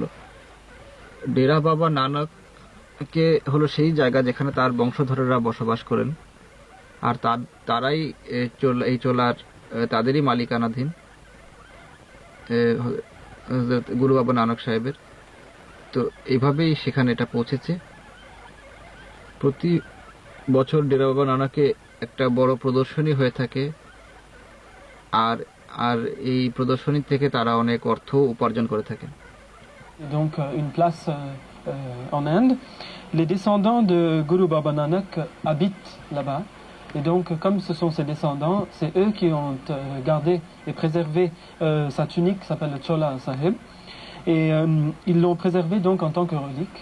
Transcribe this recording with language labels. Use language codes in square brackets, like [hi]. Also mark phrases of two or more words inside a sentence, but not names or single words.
[bn] ডেরা বাবা নানককে হলো সেই জায়গা যেখানে তার বংশধরেরা বসবাস করেন, আর তারাই এই চোলার তাদেরই মালিকানাধীন গুরু বাবা নানক সাহেবের। তো এইভাবেই সেখানে এটা পৌঁছেছে। প্রতি বছর ডেরা বাবা নানকে একটা বড় প্রদর্শনী হয়ে থাকে, আর আর এই প্রদর্শনী থেকে তারা অনেক অর্থ উপার্জন করে থাকেন। [fr] Donc une place en Inde, les descendants de Guru Baba Nanak habitent là-bas. Et donc, comme ce sont ses descendants, c'est eux qui ont gardé et préservé sa tunique qui s'appelle le Chola Sahib. Et ils l'ont préservé donc en tant que relique.